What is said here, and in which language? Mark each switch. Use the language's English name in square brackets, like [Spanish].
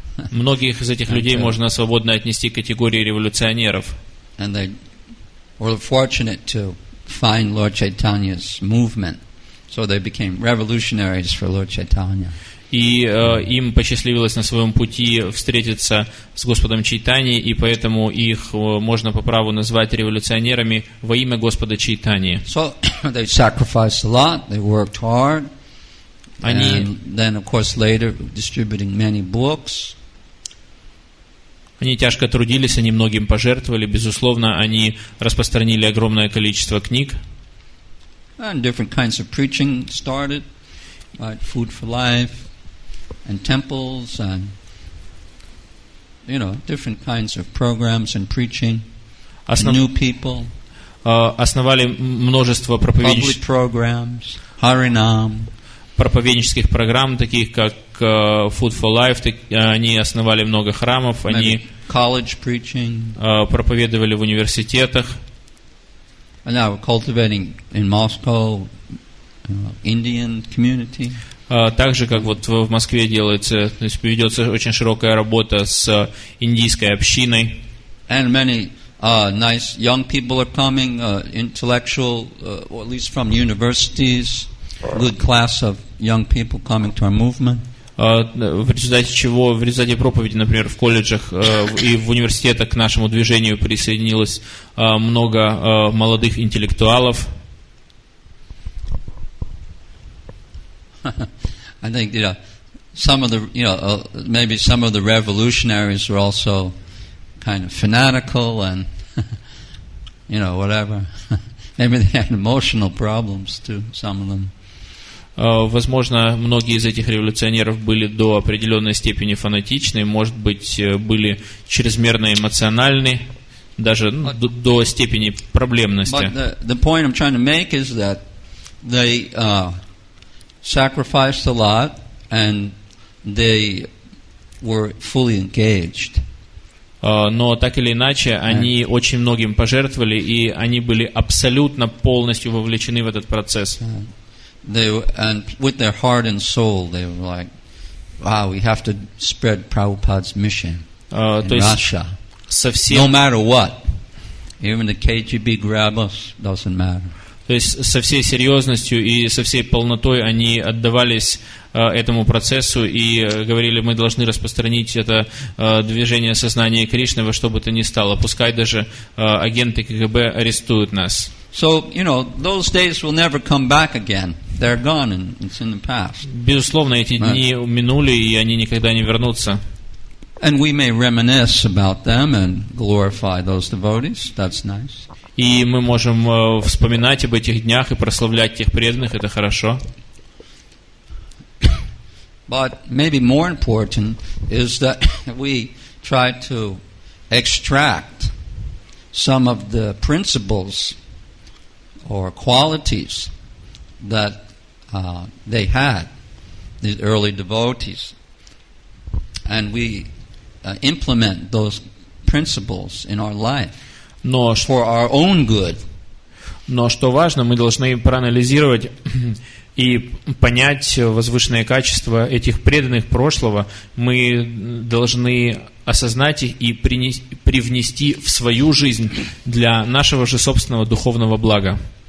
[Russian] Многих из этих людей можно свободно отнести к категории революционеров. [English] And they were fortunate to find Lord Chaitanya's movement. So they became revolutionaries for Lord Chaitanya. [Russian] И им посчастливилось на своем пути встретиться с Господом Чайтаньей, и поэтому их можно по праву назвать революционерами во имя Господа Чайтаньи. [English] So they sacrificed a lot, they worked hard, and then, of course, later distributing many books. [Russian] Они тяжко трудились, они многим пожертвовали, безусловно, они распространили огромное количество книг. [English] And different kinds of preaching started, like Food for Life, and temples, and different kinds of programs and preaching, new people, [Russian] основали множество [English] public programs, Harinam, [Russian] проповеднических программ, таких как Food for Life. Они основали много храмов, они [English] college preaching, [Russian] проповедовали в университетах. [English] And now we're cultivating in Moscow, Indian community. [Russian] Так же, как вот в Москве делается, то есть ведется очень широкая работа с индийской общиной. [English] And many nice young people are coming, intellectual, or at least from universities, good class of young people coming to our movement. [Russian] В результате чего, в результате проповеди, например, в колледжах и в университетах к нашему движению присоединилось много молодых интеллектуалов. [English] I think some of the maybe some of the revolutionaries were also kind of fanatical and whatever. Maybe they had emotional problems too. Some of them. [Russian] Возможно, многие из этих революционеров были до определенной степени фанатичны, может быть, были чрезмерно эмоциональны, даже до степени проблемности. [English] But the point I'm trying to make is that they sacrificed a lot and they were fully engaged. [Russian] Но так или иначе, они очень многим пожертвовали, и они были абсолютно полностью вовлечены в этот процесс. [English] And with their heart and soul, they were like, "Wow, we have to spread Prabhupada's mission in Russia, no matter what. Even the KGB grab us, doesn't matter." [Russian] То есть со всей серьезностью и со всей полнотой они отдавались этому процессу и говорили: мы должны распространить это движение сознания Кришны во что бы то ни стало, пускай даже агенты КГБ арестуют нас. [English] So, those days will never come back again. They're gone and it's in the past. [Russian] Безусловно, эти дни минули, и они никогда не вернутся. [English] And we may reminisce about them and glorify those devotees. That's nice. [Russian] И мы можем вспоминать об этих днях и прославлять тех преданных, это хорошо. [English] But maybe more important is that we try to extract some of the principles or qualities that they had, these early devotees, and we implement those principles in our life for our own good. [Russian] Но что важно, мы должны проанализировать и понять возвышенные качества этих преданных прошлого. Мы должны осознать их и привнести в свою жизнь для нашего же собственного духовного блага.